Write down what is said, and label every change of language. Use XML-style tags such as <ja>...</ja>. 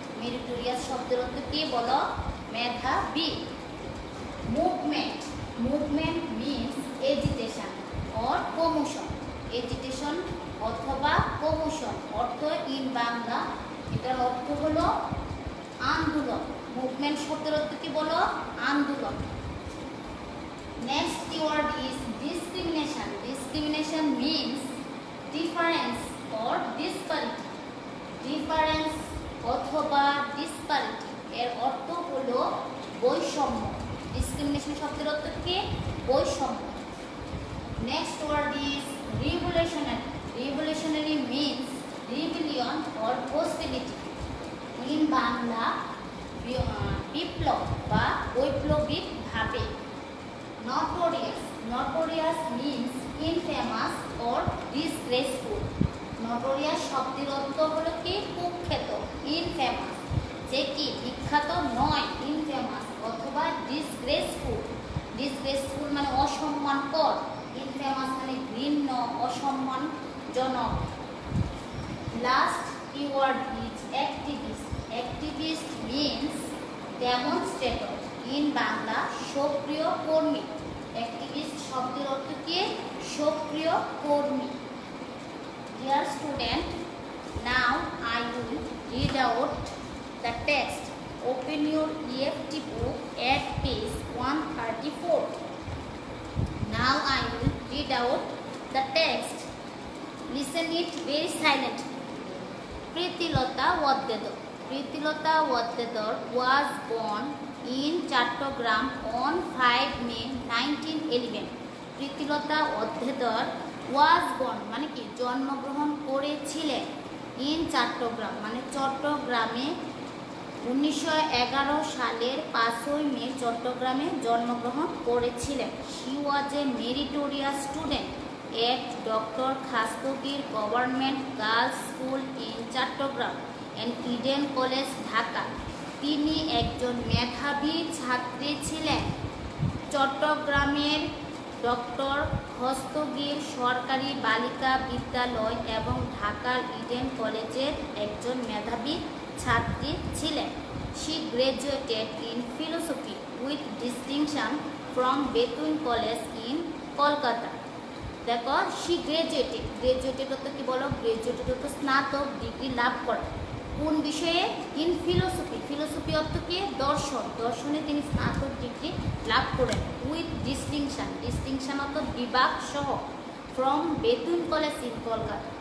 <bn>Meritorious শব্দের অর্থ কি বলো? মেধাবী. Movement.</bn> <en>Movement means agitation or commotion.</en> <bn>Agitation অথবা commotion অর্থ in বাংলা এটার অর্থ হলো আন্দোলন. মুভমেন্ট শব্দের অর্থ কি বলো? আন্দোলন.</bn> <en>Next keyword is discrimination. Discrimination means difference or disparity.</en> <bn>Difference অথবা disparity এর অর্থ হলো বৈষম্য. Discrimination শব্দের অর্থ কি? বৈষম্য.</bn> <en>Next word is revolutionary. Revolutionary means rebellion or hostility.</en> <bn>In Bangla বিপ্লব বা বৈপ্লবিক ভাবে.</bn> <en>Notorious. Notorious means infamous or disgraceful.</en> <bn>Notorious শব্দের অর্থ হলো কি? কুখ্যাত. Infamous যে কি বিখ্যাত নয়, infamous অথবা disgraceful. Disgraceful মানে অসম্মানকর. Infamous মানে ঘৃণ্য, অসম্মানজনক.</bn> <en>Last keyword is activist. Activist means demonstrator.</en> <bn>In Bangla সক্রিয় কর্মী. Activist শব্দের অর্থ কি? সক্রিয় কর্মী.</bn> <en>Dear student, now I will read out the text. Open your EFT book at page 134. Now I will read out the text. Listen it very silently. Pritilota Waddedar. Pritilota Waddedar was born in Chattogram on 5 May 1911. Pritilota Waddedar was born</en> <bn>মানে কি জন্মগ্রহণ করেছিলেন in Chittagong মানে চট্টগ্রামে 1911 সালের 5 মে চট্টগ্রামে জন্মগ্রহণ করেছিলেন.</bn> <en>She was a meritorious student at Dr. Khastogir Government Girls School in Chattogram and Eden College, Dhaka.</en> <bn>তিনি একজন মেধাবী ছাত্রী ছিলেন. চট্টগ্রামের ডক্টর খস্তগির সরকারি বালিকা বিদ্যালয় এবং ঢাকার ইডেন কলেজের একজন মেধাবী ছাত্রী ছিলেন.</bn> <en>She graduated in philosophy with distinction from Bethune College in Kolkata.</en> <bn>দেখো,</bn> <en>she graduated.</en> <bn>Graduated অর্থ কি বলো? Graduated অর্থ স্নাতক ডিগ্রি লাভ করা. কোন বিষয়ে?</bn> <en>In philosophy.</en> <bn>ফিলোসফি অর্থ কি? দর্শন. দর্শনে তিনি স্নাতক ডিগ্রি লাভ করেন</bn> <en>With distinction.</en> <bn>ডিস্টিংশন অর্থ বিভাগ সহ</bn> <en>From Bethune college in Kolkata.</en>